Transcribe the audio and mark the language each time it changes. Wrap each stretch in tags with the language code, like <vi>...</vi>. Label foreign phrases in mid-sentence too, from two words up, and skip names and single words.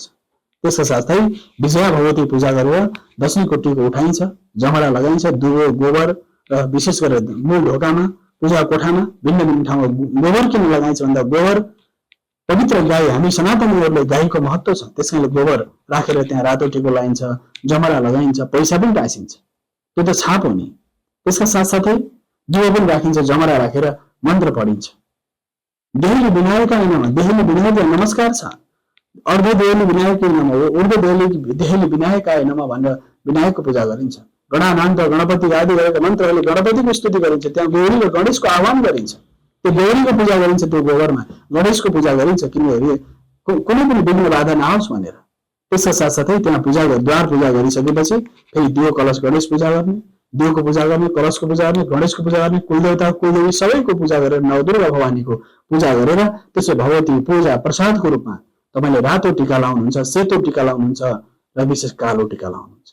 <ne>त्यसका साथै विजया भगवती पूजा गरेर दशैंको टीको उठाइन्छ, जमरा लगाइन्छ, दुबो, गोबर र विशेष गरेर मूल ढोकामा, पूजा कोठामा, भिन्न भिन्न ठाउँमा गोबर किन लगाइन्छ भन्दा गोबर पवित्र गाई, हामी सनातनीहरूले गाईको महत्व छ। त्यसकारणले गोबर राखेर त्यहाँ रातो टीको लगाइन्छ, जमरा लगाइन्छ, पैसा पनि टाँसिन्छ, त्यो त छाप हो नि। त्यसका साथसाथै दियो पनि राखिन्छ, जमरा राखेर मन्त्र पढिन्छ।</ne> <sa>देहली विनायकाय नमः,</sa> <ne>देहली विनायकलाई नमस्कार छ।</ne> <sa>अर्ध देहली विनायकाय नमः, ऊर्ध्व देहली विनायकाय नमः</sa> <ne>भनेर विनायकको पूजा गरिन्छ। गणानान्त, गणपति आदि गरेका मन्त्रहरूले गणपतिको स्तुति गरिन्छ। त्यहाँ गौरी र गणेशको आह्वान गरिन्छ। त्यो गौरीको पूजा गरिन्छ, त्यो गोबरमा गणेशको पूजा गरिन्छ, किनभने कुनै पनि विघ्न बाधा नआओस् भनेर। त्यसका साथसाथै त्यहाँ द्वार पूजा गरिसकेपछि फेरि दियो, कलश, गणेश पूजा गर्ने, दियोको पूजा गर्ने, कलशको पूजा गर्ने, गणेशको पूजा गर्ने, कुलदेवता, कुलदेवी सबैको पूजा गरेर नवदुर्गा भवानीको पूजा गरेर त्यसै भगवती पूजा प्रसादको रूपमा तपाईले रातो टीका लाउनुहुन्छ, सेतो टीका लाउनुहुन्छ र विशेष कालो टीका लाउनुहुन्छ।</ne>